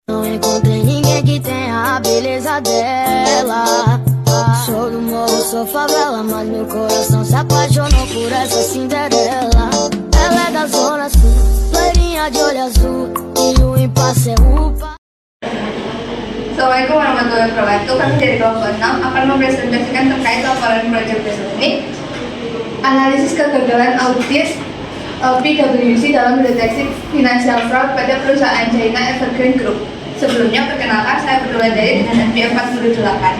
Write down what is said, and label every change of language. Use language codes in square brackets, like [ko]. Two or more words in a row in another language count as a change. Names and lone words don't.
[pt] não encontrei ninguém que tenha a beleza dela. Sou do morro, sou favela, mas meu coração se apaixonou por essa Cinderela. Ela é da zona sul, loirinha de olho azul, e o impasse é upa. [ar] السلام عليكم ورحمة الله وبركاته. [id] Kami dari kelompok 6 akan mempresentasikan terkait laporan proyek besok ini. Analisis kegagalan audit PwC dalam mendeteksi [en] financial fraud [id] pada perusahaan China Evergreen Group. Sebelumnya, perkenalkan, saya Betulan Dari dengan NPM 408.